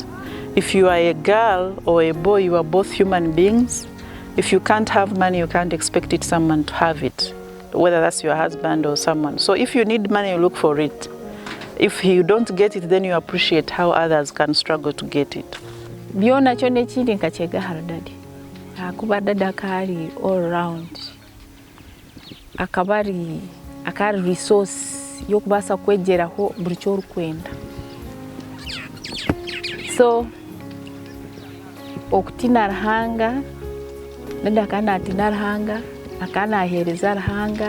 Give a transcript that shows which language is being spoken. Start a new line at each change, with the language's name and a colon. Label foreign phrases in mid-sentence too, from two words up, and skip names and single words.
English: If you are a girl or a boy, you are both human beings. If you can't have money, you can't expect someone to have it, whether that's your husband or someone. So if you need money, you look for it. If you don't get it, then you appreciate how others can struggle to get it.
Nyankole: Byona kyo nekindi nkakyega Dad. Akuba Dad akali
English: all round.
Nyankole: Akabari resource yokubasa kwegeraho buli ky'orukwenda. So okutina Ruhanga, Dad akana atina Ruhanga, akana ahereza Ruhanga.